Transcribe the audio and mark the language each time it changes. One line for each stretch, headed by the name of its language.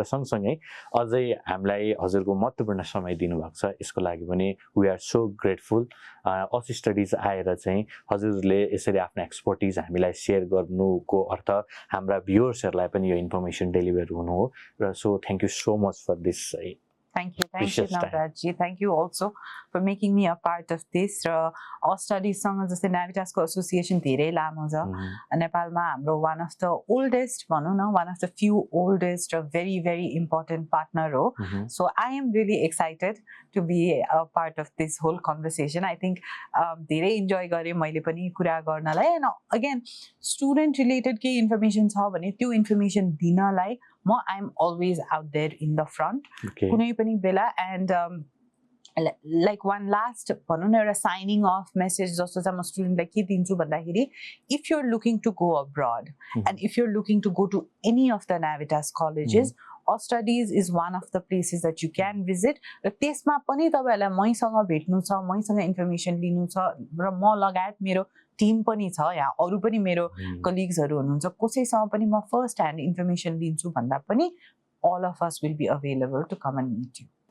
Nepali: र सँगसँगै अझै हामीलाई हजुरको महत्त्वपूर्ण समय दिनुभएको छ, यसको लागि पनि
English: We are so grateful.
Nepali: Us studies आएर चाहिँ हजुरले यसरी आफ्नो एक्सपर्टिज हामीलाई सेयर गर्नुको अर्थ हाम्रा भ्युअर्सहरूलाई पनि यो इन्फर्मेसन डेलिभर हुनु हो।
English: र so thank you so much for this. Thank you, Navrajji. Thank you also for making me a part of this.
Nepali: Our studies सँग जस्तै न्याभिटासको एसोसिएसन धेरै लामो छ नेपालमा, हाम्रो
English: one of the oldest
Nepali: भनौँ न
English: one of the few oldest
Nepali: र
English: very very important partner
Nepali: हो।
English: So I am really excited to be a part of this whole conversation. I think
Nepali: धेरै इन्जोय गरेँ मैले पनि कुरा गर्नलाई।
English: and again student related
Nepali: केही इन्फर्मेसन छ भने त्यो इन्फर्मेसन दिनलाई म
English: I am always out there in the front
Nepali: कुनै पनि बेला।
English: and like one last
Nepali: भनौँ न एउटा
English: signing of message
Nepali: जस्तो चाहिँ म स्टुडेन्टलाई के दिन्छु भन्दाखेरि
English: if you're looking to go abroad and if you're looking to go to any of the Navitas colleges studies is one of the places that you can visit
Nepali: र त्यसमा पनि तपाईँहरूलाई मैसँग भेट्नु छ मैसँग इन्फर्मेसन लिनु छ र म लगायत मेरो टिम पनि छ यहाँ अरू पनि मेरो कलिग्सहरू हुनुहुन्छ कसैसँग पनि म
English: first hand information
Nepali: लिन्छु भन्दा पनि
English: all of us will be available to come and meet you.